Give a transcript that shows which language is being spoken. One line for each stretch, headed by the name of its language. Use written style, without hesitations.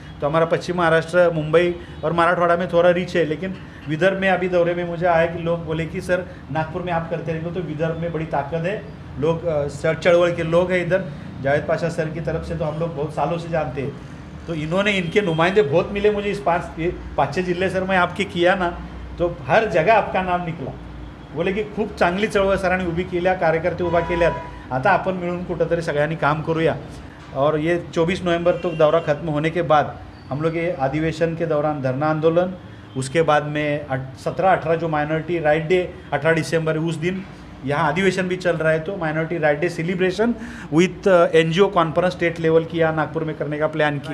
Hindi: तो हमारा पश्चिम महाराष्ट्र, मुंबई और मराठवाड़ा में थोड़ा रीच है, लेकिन विदर्भ में अभी दौरे में मुझे आया कि लोग बोले कि सर नागपुर में आप करते रहेंगे तो विदर्भ में बड़ी ताकत है, लोग चढ़वड़ के लोग हैं इधर, जावेद पाशा सर की तरफ से तो हम लोग बहुत सालों से जानते हैं। तो इन्होंने, इनके नुमाइंदे बहुत मिले मुझे इस 5-6 जिल्हे सर मैं आपके किया ना, तो हर जगह आपका नाम निघाला.
Marathi: बोले की खूप चांगली चळवळ सरांनी उभी केल्या, कार्यकर्ते उभा केल्यात, आता आपण मिळून कुठंतरी सगळ्यांनी काम करूया.
Hindi: और ये 24 नवंबर तक दौरा ख़त्म होने के बाद हम लोग ये अधिवेशन के दौरान धरना आंदोलन, उसके बाद में 17-18 जो माइनॉरिटी राइट डे 18 दिसंबर उस दिन यहाँ अधिवेशन भी चल रहा है, तो minority right day celebration with NGO conference state level की यहाँ नागपुर में करने का प्लान किया.